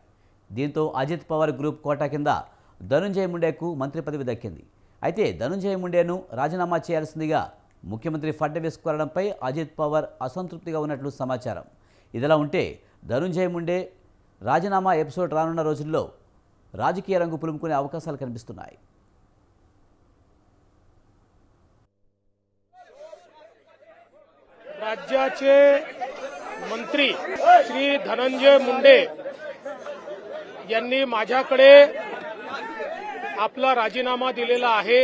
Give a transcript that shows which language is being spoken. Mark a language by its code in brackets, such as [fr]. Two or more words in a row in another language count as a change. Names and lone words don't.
[te] దీంతో అజిత్ పవార్ గ్రూప్ కోటా కింద ధనుంజయ ముండేకు మంత్రి పదవి దక్కింది. అయితే ధనుంజయ ముండేను రాజీనామా చేయాల్సిందిగా ముఖ్యమంత్రి ఫడ్నవీస్ కోరడంపై అజిత్ పవార్ అసంతృప్తిగా ఉన్నట్లు సమాచారం. ఇదిలా ఉంటే ధనుంజయ ముండే రాజీనామా ఎపిసోడ్ రానున్న రోజుల్లో రాజకీయ రంగు పులుముకునే అవకాశాలు కనిపిస్తున్నాయి. [mr] राज्याचे मंत्री श्री धनंजय मुंडे यांनी माझ्याकडे आपला राजीनामा दिलेला आहे.